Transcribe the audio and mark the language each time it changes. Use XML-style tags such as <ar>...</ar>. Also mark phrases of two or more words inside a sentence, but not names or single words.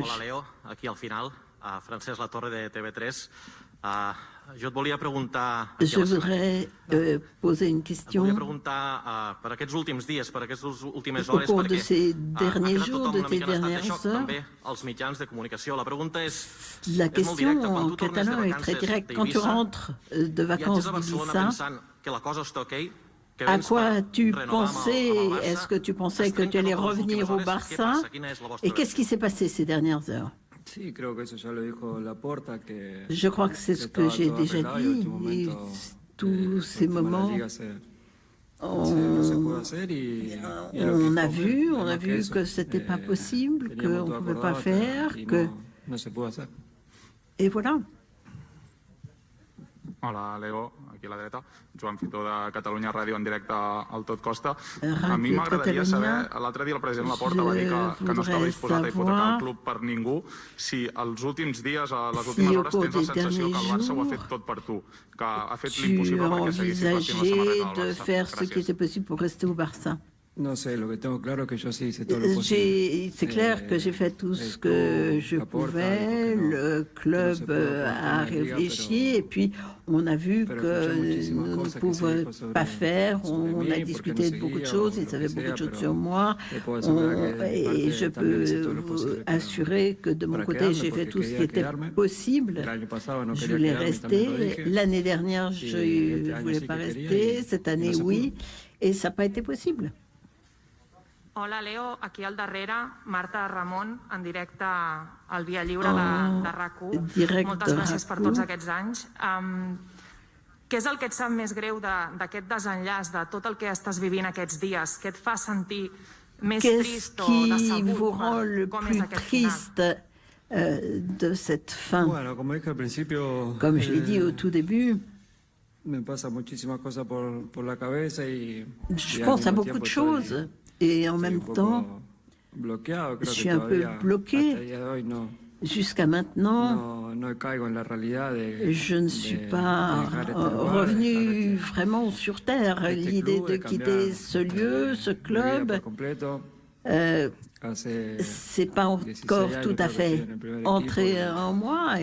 <ca>Hola Leo, aquí al final, Francesc Latorre de TV3. Jo et volia preguntar...</ca> <fr>Je voudrais poser une question.</fr> <ca>Et volia preguntar per aquests últims dies, per aquestes últimes</ca> <fr>Au</fr> <ca>hores,</ca> <fr>cours de</fr> <ca>perquè</ca> <fr>ces</fr> <ca>ha</ca> <fr>derniers</fr> <ca>quedat</ca> <fr>jours,</fr> <ca>tothom</ca> <fr>de</fr> <ca>una</ca> <fr>ces</fr> <ca>mica en estat de</ca> <fr>dernières</fr> <ca>xoc,</ca> <fr>heures,</fr> <ca>també els mitjans de comunicació. La pregunta és</ca> <fr>la</fr> <ca>molt</ca> <fr>question</fr> <ca>directa. Quan</ca> <fr>en</fr> <ca>tu tornes de</ca> <fr>catalan est très</fr> <ca>vacances</ca> <fr>directe. Quand tu</fr> <ca>d'Eivissa,</ca> <fr>rentres de vacances</fr> <ca>viatges a Barcelona</ca> <fr>d'Ibiza,</fr> <ca>pensant que la cosa està ok, que</ca> <fr>à</fr> <ca>vens</ca> <fr>quoi</fr> <ca>per</ca> <fr>tu</fr> <ca>renovar amb</ca> <fr>pensais?</fr> <ca>el Barça,</ca> <fr>Est-ce que tu pensais</fr> <ca>es</ca> <fr>que tu</fr> <ca>trenquen</ca> <fr>allais</fr> <ca>totes les</ca> <fr>revenir</fr> <ca>últimes</ca> <fr>au</fr> <ca>hores. Què</ca> <fr>Barça?</fr> <ca>passa? Quina és la vostra</ca> <fr>Et qu'est-ce qui s'est passé ces dernières heures? Je crois que c'est ce que j'ai déjà dit. Et tous ces moments, on a vu que c'était pas possible, qu'on ne pouvait pas faire, que... Et voilà.</fr> <ca>Hola, Leo, aquí a la dreta. Joan Fitó de Catalunya Ràdio en directe al Tot Costa. A mi m'agradaria saber, l'altre dia el president Laporta va dir que no estava disposat a hipotecar el club per ningú. Si els últims dies, a les últimes hores, tens la sensació que el Barça ho ha fet tot per tu, que ha fet l'impossible perquè seguissis vestint la samarreta del Barça. Gràcies.</ca> <es>No sé, lo que tengo claro que yo sí hice todo lo posible.</es> <fr>C'est clair que j'ai fait tout ce que je pouvais. Le club a réfléchi et puis on a vu que nous ne pouvions pas faire. On a discuté de beaucoup de choses. Ils savaient beaucoup de choses sur moi. Et je peux vous assurer que de mon côté, j'ai fait tout ce qui était possible. Je voulais rester. L'année dernière, je ne voulais pas rester. Cette année, oui. Et ça n'a pas été possible.</fr> <ca>Hola, Leo. Aquí al darrere, Marta Ramon, en directe al Via Lliure de RAC1. Moltes gràcies per tots aquests anys. Què és el que et sap més greu d'aquest desenllaç, de tot el que estàs vivint aquests dies? Què et fa sentir més trist o decebut? Com és aquest final?</ca> <fr>De cette fin. Comme je l'ai dit au tout début,</fr> <es>me pasa muchísimas cosas por la cabeza y</es> <fr>je pense à beaucoup de choses. Et en même temps, je suis un peu bloqué. Jusqu'à maintenant, je ne suis pas revenu vraiment sur Terre. L'idée de quitter ce lieu, ce club, c'est pas encore tout à fait entré en moi.</fr>